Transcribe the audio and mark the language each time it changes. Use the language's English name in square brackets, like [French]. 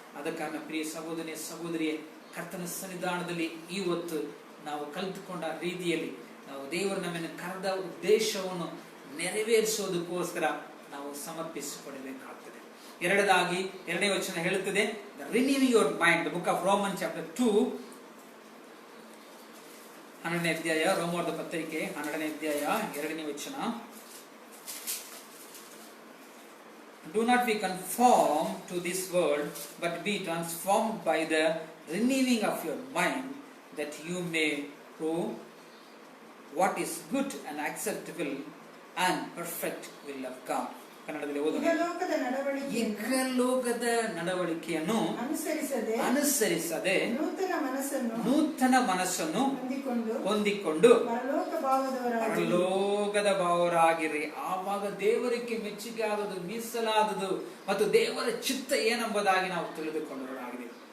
[Kannada] ಆದ ಕಾರಣ ಪ್ರಿಯ ಸಹೋದರಿ ಸಹೋದರಿಯೇ, ಕರ್ತನ ಸನ್ನಿಧಾನದಲ್ಲಿ ಇವತ್ತು ನಾವು ಕಲಿತುಕೊಂಡ ರೀತಿಯಲ್ಲಿ ನಾವು ದೇವರು ನಮ್ಮನ್ನು ಕರೆದ ಉದ್ದೇಶವನ್ನು ನೆರವೇರಿಸೋದಕ್ಕೋಸ್ಕರ ನಾವು ಸಮರ್ಪಿಸಿಕೊಡಬೇಕಾಗ್ತದೆ. ಎರಡನೇದಾಗಿ 2ನೇ ವಚನ ಹೇಳುತ್ತದೆ, [English] Renewing your mind. The book of Roman chapter 2 [Kannada] 12ನೇ ಅಧ್ಯಾಯ, ರೋಮದ ಪತ್ರಿಕೆ 12ನೇ ಅಧ್ಯಾಯ 2ನೇ ವಚನ. [English] Do not be conformed to this world, but be transformed by the renewing of your mind, that you may prove what is good and acceptable and perfect will of God. [Kannada] ಕನ್ನಡದಲ್ಲಿ ಓದೋಣ. ಇಹಲೋಕದ ನಡವಳಿಕೆಯನ್ನು ಅನುಸರಿಸದೆ ನೂತನ ಮನಸ್ಸನ್ನು ಹೊಂದಿಕೊಂಡು ಪರಲೋಕದ ಭಾವರಾಗಿರಿ. ಆವಾಗ ದೇವರಿಗೆ ಮೆಚ್ಚುಗೆ ಆದದು, ಮೀಸಲಾದದು ಮತ್ತು ದೇವರ ಚಿತ್ತ ಏನೆಂಬುದಾಗಿ ನಾವು ತಿಳಿದುಕೊಂಡವರಾಗಿದೆ.